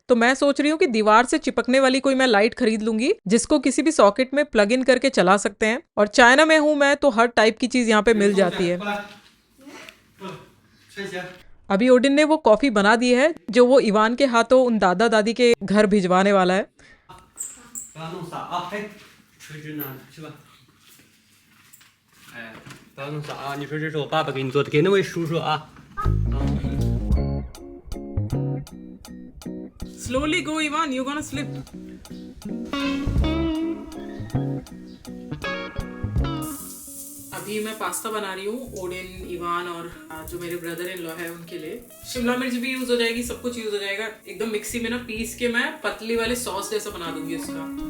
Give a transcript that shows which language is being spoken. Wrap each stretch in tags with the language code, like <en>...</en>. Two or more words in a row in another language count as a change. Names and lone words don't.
<hi>तो मैं सोच रही हूँ कि दीवार से चिपकने वाली कोई मैं लाइट खरीद लूंगी, जिसको किसी भी सॉकेट में</hi> <en>plug in</en> <hi>करके चला सकते हैं। और चाइना में हूँ मैं, तो हर टाइप की चीज़ यहाँ पे मिल जाती है। अभी ओडिन ने वो कॉफी बना दी है जो वो इवान के हाथों उन दादा दादी के घर भिजवाने वाला है।</hi> <zh>不要弄洒啊！嘿，锤子呢？是吧？哎，不要弄洒啊！你说这是我爸爸给你做的，给那位叔叔啊。</zh> <en>Slowly go, Ivan. You're gonna slip.</en> <hi>अभी मैं पास्ता बना रही हूँ ओडिन, इवान और जो मेरे</hi> <en>brother in law</en> <hi>है उनके लिए। शिमला मिर्च भी यूज हो जाएगी, सब कुछ यूज हो जाएगा। एकदम मिक्सी में ना पीस के मैं पतली वाले सॉस जैसा बना दूंगी उसका।</hi>